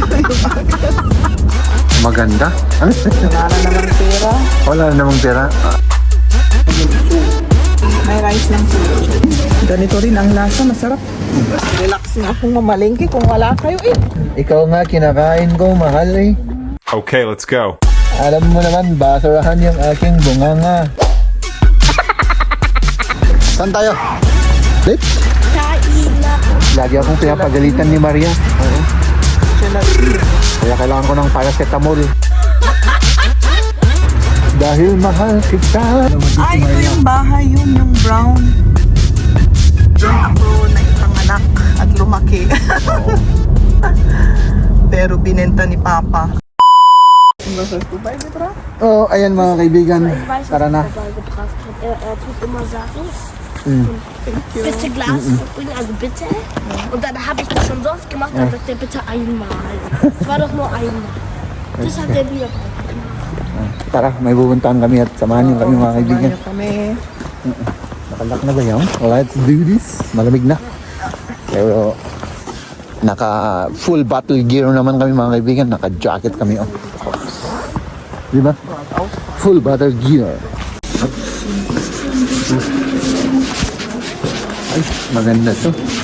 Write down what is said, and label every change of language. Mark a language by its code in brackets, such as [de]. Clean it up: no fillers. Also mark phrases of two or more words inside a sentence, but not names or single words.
[tl] Maganda. Ano? Wala na namang pera. Wala na namang pera. May rice lang sila. Ganito rin ang lasa, masarap. Relax nga akong mamalengke kung wala kayo eh. Ikaw nga, kinakain ko, mahal eh. [en] Okay, let's go. [tl] Alam mo naman, basurahan yung aking bunganga. Saan tayo? Late? Lagi akong pinapagalitan ni Maria. Oo. Kaya kailangan ko ng paracetamol. Dahil mahal kita. Ay, ito yung bahay yun, yung brown. Doon ako naipanganak at lumaki. Pero binenta ni Papa. Oo, ayan mga kaibigan. Tara na. [de] Er tut immer sagen, bitte Glas bringen, also bitte. Und dann habe ich das schon sonst gemacht, dann sagt er bitte einmal. Es war doch nur einmal. Das hat er wieder. [tl] Tara, may pupuntahan kami at samahan niyo kami mga kaibigan. Samahan niyo kami. Nakalak na ba yun? [en] Let's do this. [tl] Malamig na. Pero naka [en] full battle gear [tl] naman kami mga kaibigan. Naka jacket kami. Oh. Diba? [en] Full battle gear. [tl] Ay, maganda to.